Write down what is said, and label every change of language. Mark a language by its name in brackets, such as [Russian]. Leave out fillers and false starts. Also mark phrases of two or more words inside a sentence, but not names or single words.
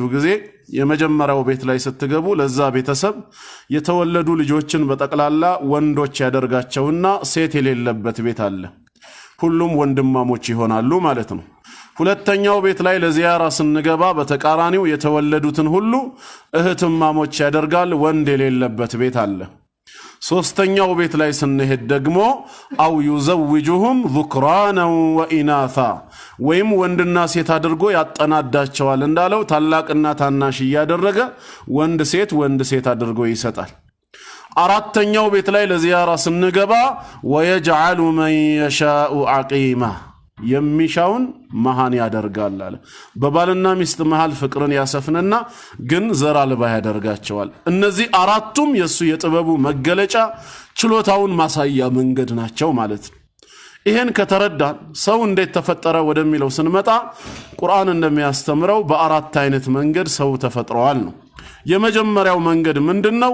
[Amharic] ጊዜ የመጀመሪያው ቤት ላይ ስትገቡ ለዛ ቤተሰብ የተወለዱ ልጆችን በጠቅላላ ወንዶች ያደርጋቸውና ሴት የሌለበት ቤት አለ። ሁሉም ወንድማሞች ይሆናሉ ማለት ነው። ሁለተኛው ቤት ላይ ለዚያራ ስንገባ በተቃራኒው የተወለዱትን ሁሉ እህትማሞች ያደርጋል፣ ወንድ የሌለበት ቤት አለ። ሶስተኛው ቤት ላይ ስንሄድ ደግሞ [Arabic] أو يزوجهم ذكرانا وإناثا [Amharic] ወይም ወንድና ሴት አድርጎ ያጠናዳቸዋል እንዳለው ታላቅና ታናሽ ያደረገ ወንድ ሴት አድርጎ ይሰጣል። አራተኛው ቤት ላይ ለዚያራ ስንገባ [Arabic] ويجعل من يشاء عقيما [Amharic] የሚሻውን መሃን ያደርጋል አለ። በባልና ሚስት መሃል ፍቅርን ያሰፍንና ግን ዘር አልባ ያደርጋቸዋል። እነዚህ አራቱም የሱ የጥበቡ መገለጫ ችሎታውን ማሳያ መንገድ ናቸው ማለት ነው። ይሄን ከተረዳን ሰው እንዴት ተፈጠረ ወደሚለው ስንመጣ ቁርአን እንደሚያስተምረው በአራት አይነት መንገድ ሰው ተፈጥሯል ነው። የመጀመሪያው መንገድ ምንድነው?